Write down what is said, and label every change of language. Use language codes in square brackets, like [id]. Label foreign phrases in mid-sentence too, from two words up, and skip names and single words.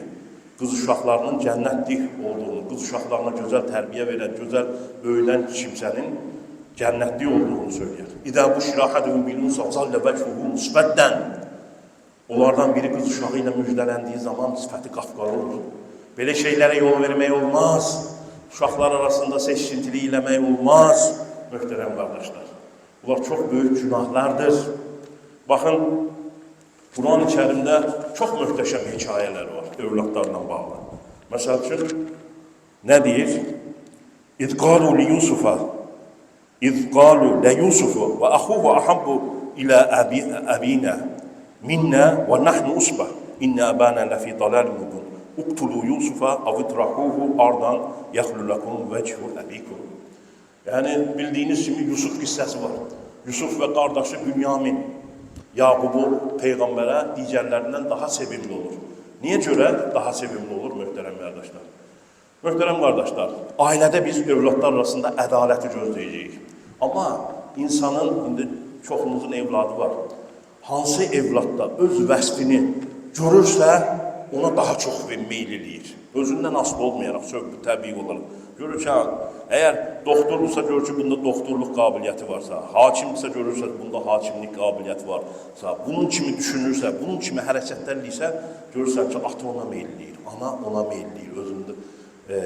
[tr] Kız uşaqlarının cənnətlik olduğunu, kız uşaqlarına güzel terbiye veren, güzel öğlen kimsenin cənnətlik olduğunu söylüyor. [ar] إذا بشر أحدهم بالأنثى ظل وجهه مسودا. [az] Onlardan biri kız uşağıyla müjdeləndiği zaman sifəti qafqarı olur. Böyle şeylere yol vermək olmaz. Uşaqlar arasında seçkintiliği eləmək olmaz. Möhtərəm qardaşlar. [tr] Bunlar çok büyük günahlardır. Bakın, Kur'an-ı Kerim'de çok muhteşem hikayeler var evlatlarla bağlı. Mesela ne diyor? [ar] إذ قالوا ليوسف إذ قالوا ليوسف وأخوه أحب إلى أبينا منا ونحن عصبة إن أبانا لفي ضلال مبين اقتلوا يوسف أو اطرحوه أرضا يخل لكم وجه أبيكم. [tr] Yani bildiğiniz gibi Yusuf kissesi var. Yusuf ve kardeşi Bünyamin Yakubu peygambere diğerlerinden daha sevimli olur. Niye göre daha sevimli olur muhterem kardeşler? Muhterem kardeşler, [az] ailede biz övladlar arasında ədaleti gözləyəcəyik. [tr] Ama insanın, [az] indi çoxumuzun evladı var. Hansı evladda öz vəsfini görürsə, ona daha çox meyil eləyir. Özündən asılı olmayaraq, söhbət təbii olaraq. Görür ki, əgər doktorlursa, görür ki, bunda doktorluq qabiliyyəti varsa, hakimdirsə, görürsə, bunda hakimlik qabiliyyəti varsa, bunun kimi düşünürsə, bunun kimi hərəkətlər eləyirsə, görürsən ki, ata ona meyil eləyir, ana ona meyil eləyir özündə.